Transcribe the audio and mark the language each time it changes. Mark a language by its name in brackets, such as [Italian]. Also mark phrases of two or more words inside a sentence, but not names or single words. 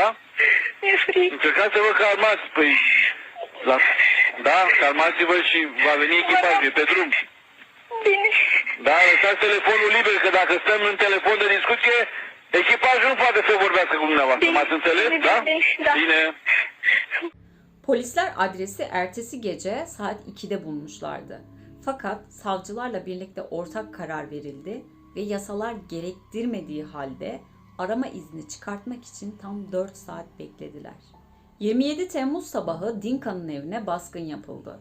[Romanian] Mi-e frică. Încercați să vă calmați. Păi... Da, calmați-vă și va veni echipajul, e pe drum. Bine. Da, lăsați telefonul liber, că dacă stăm în telefon de discuție, echipajul nu poate să vorbească cu dumneavoastră. Bine. M-ați înțeles? Bine, Da? da. Bine. [Turkish] Polisler adresi ertesi gece saat 2'de bulmuşlardı. Fakat savcılarla birlikte ortak karar verildi ve yasalar gerektirmediği halde arama izni çıkartmak için tam 4 saat beklediler. 27 Temmuz sabahı Dinka'nın evine baskın yapıldı.